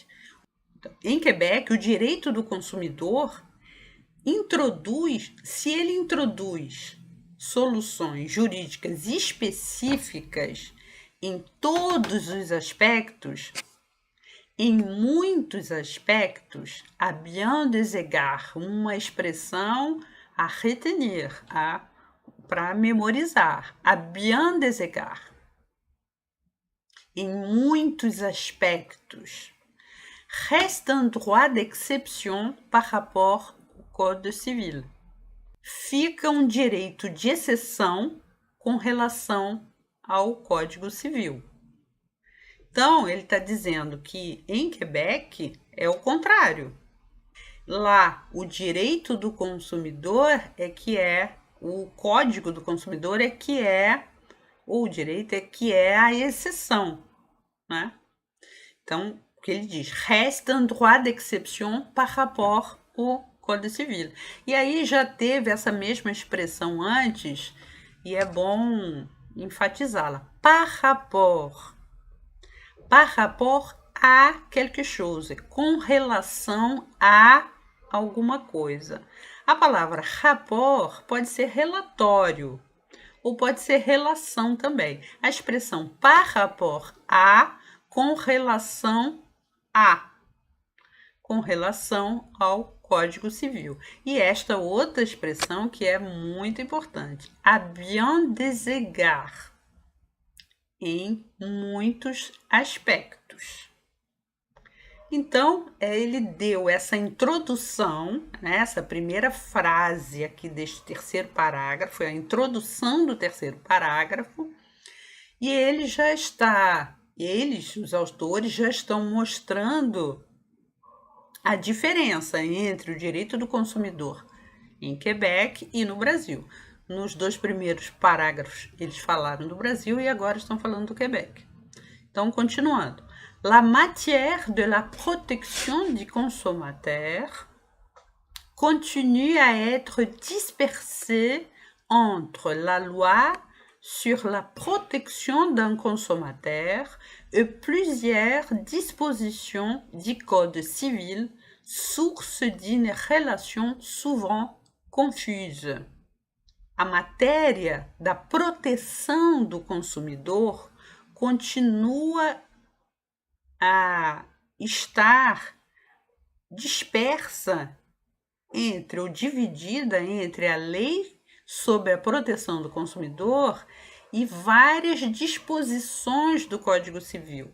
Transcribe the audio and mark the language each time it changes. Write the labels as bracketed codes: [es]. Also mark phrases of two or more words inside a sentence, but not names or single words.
[pt] Em Quebec, o direito do consumidor se ele introduz soluções jurídicas específicas em todos os aspectos, em muitos aspectos, [fr] à bien des égards, [pt] uma expressão [fr] a retenir, [pt] para memorizar, [fr] à bien des égards, [pt] em muitos aspectos, [fr] reste un droit d'exception par rapport au Code civil. [pt] Fica um direito de exceção com relação ao Código Civil. Então, ele está dizendo que em Quebec é o contrário. Lá, o direito do consumidor o Código do Consumidor o direito a exceção, né? Então, o que ele diz? [fr] Reste un droit d'exception par rapport au Code civil. [pt] E aí já teve essa mesma expressão antes, e é bom enfatizá-la. [fr] Par rapport. Par rapport a quelque chose. [pt] Com relação a alguma coisa. A palavra rapport pode ser relatório, ou pode ser relação também. A expressão [fr] par rapport a, [pt] com relação ao Código Civil. E esta outra expressão que é muito importante, [fr] à bien des égards, [pt] em muitos aspectos. Então, ele deu essa introdução, né, essa primeira frase aqui deste terceiro parágrafo, foi a introdução do terceiro parágrafo, e os autores já estão mostrando a diferença entre o direito do consumidor em Quebec e no Brasil. Nos 2 primeiros parágrafos, eles falaram do Brasil e agora estão falando do Quebec. Então, continuando. [fr] La matière de la protection du consommateur continue à être dispersée entre la loi sur la protection d'un consommateur et plusieurs dispositions du Code civil, source d'une relation souvent confuse. [pt] A matéria da proteção do consumidor continua a estar dispersa ou dividida entre a lei sobre a proteção do consumidor e várias disposições do Código Civil.